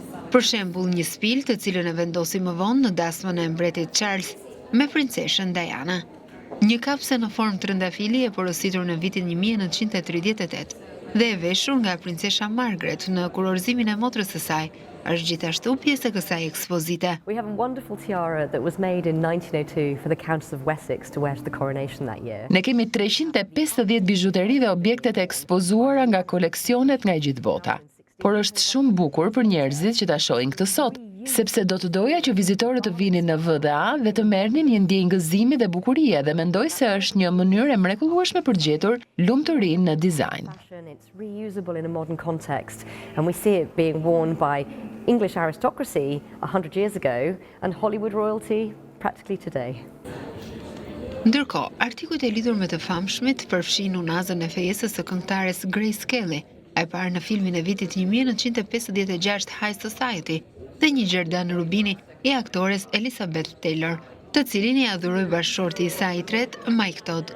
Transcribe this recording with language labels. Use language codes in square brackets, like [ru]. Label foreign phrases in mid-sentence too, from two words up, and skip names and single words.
[sq] Për shembull, një spil të cilën e vendosi më vonë në dasmën e mbretit Charles me princeshën Diana. Një kapse në formë trëndafili e porositur në vitin 1938 dhe e veshur nga princesha Margaret në kurorëzimin e motrës së saj, është gjithashtu pjesë e kësaj ekspozite. [en] We have a wonderful tiara that was made in 1902 for the Countess of Wessex to wear to the coronation that year. [sq] Ne kemi 350 bizhuteri dhe objektet e ekspozuara nga koleksionet nga e gjithë bota. Por është shumë bukur për njerëzit që ta shohin këtë sot, sepse do të doja që vizitorët të vinin në VDA dhe të merrnin një ndjenjë gëzimi dhe bukurie dhe mendoj se është një mënyrë e mrekullueshme për të gjetur lumturinë në dizajn. [en] It's reusable in a modern context, and we see it being worn by English aristocracy 100 years ago and Hollywood royalty practically today. [sq] Ndërkohë, artikujt e lidhur me të famshmit përfshin unazën e fejesës së këngëtares Grace Kelly, e parë në filmin e vitit 1956 High Society, dhe një Gjerdan Rubini i aktores Elizabeth Taylor, të cilin i adhuroi bashkëshorti i saj i tretë, Mike Todd.